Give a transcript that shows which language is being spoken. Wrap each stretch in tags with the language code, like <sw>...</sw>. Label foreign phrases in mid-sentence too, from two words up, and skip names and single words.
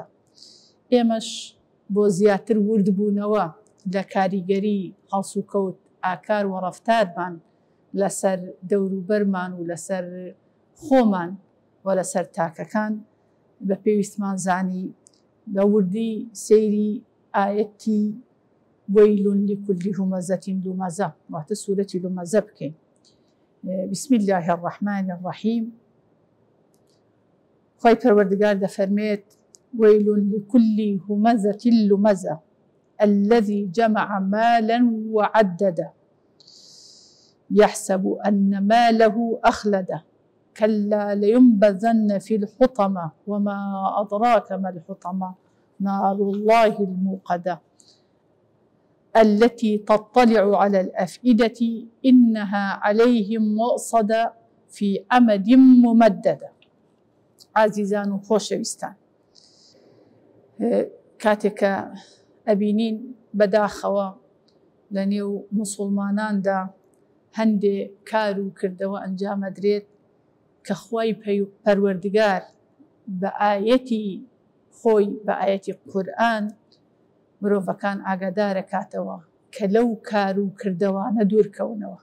<ckb>ئێمەش بۆ زیاتر وردبوونەوە لە کاریگەری هەڵس و کەوت ئاکار و ڕەفتارمان لەسەر دەوروبەرمان و لەسەر خۆمان و لەسەر تاکەکان بە پێویستمان زانی بە وردی سەیری ئایەتی</ckb> <ar>وەیلون لیکولی هومەزەتین لومەزە،</ar> <ckb>واتە سوورەتی لومەزە بکەین.</ckb> <ar>بسم الله الرحمن الرحیم.</ar> <ckb>خوای پەروەردگار دەفەرمێت</ckb> <ar>وەیلون لیکولی هومەزەتین لومەزە الذي جمع مالا وعدده يحسب أن ماله أخلده كلا لينبذن في الحطمة وما أدراك ما الحطمة نار الله الموقدة التي تطلع على الأفئدة إنها عليهم مؤصدة في أمد ممددة.</ar> <ckb>عزيزان وخۆشەویستان، کاتێک ئەبینین بەداخەوە لە نێو موسڵماناندا هەندێ کار و کردەوە ئەنجامەدرێت کە خوای پەروەردگار بە ئایەتی خۆی بە ئایەتی قورئان مرۆڤەکان ئاگادارەکاتەوە کە لەو کار و کردەوانە دوورکەونەوە.</ckb>